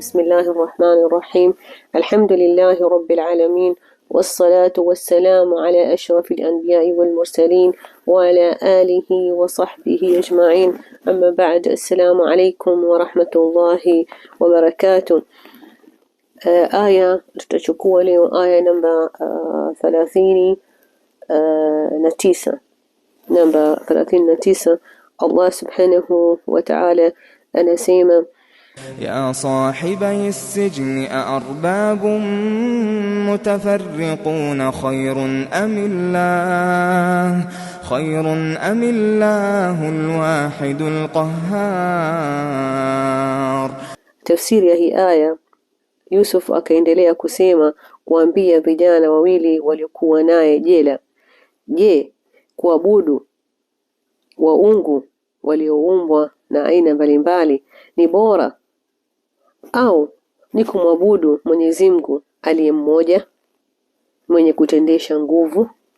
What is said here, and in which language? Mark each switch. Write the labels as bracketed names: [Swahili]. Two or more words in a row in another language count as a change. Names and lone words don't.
[Arabic] بسم الله الرحمن الرحيم. الحمد لله رب العالمين، والصلاة والسلام على أشرف الأنبياء والمرسلين وعلى آله وصحبه أجمعين. أما بعد، السلام عليكم ورحمة الله وبركاته. [Swahili] Aya tutachukua leo aya namba 39. Namba 39, [Arabic] الله سبحانه وتعالى [Swahili] anasema: [Arabic] يا صاحبي السجن أأرباب متفرقون خير أم الله الواحد القهار. [Swahili] تفسير hii aya, Yusuf akaendelea kusema kuambia vijana wawili waliokuwa naye jela: je, kuabudu waungu walioumbwa na aina mbalimbali ni bora au ni kumwabudu Mwenyezi Mungu aliye mmoja mwenye kutendesha nguvu?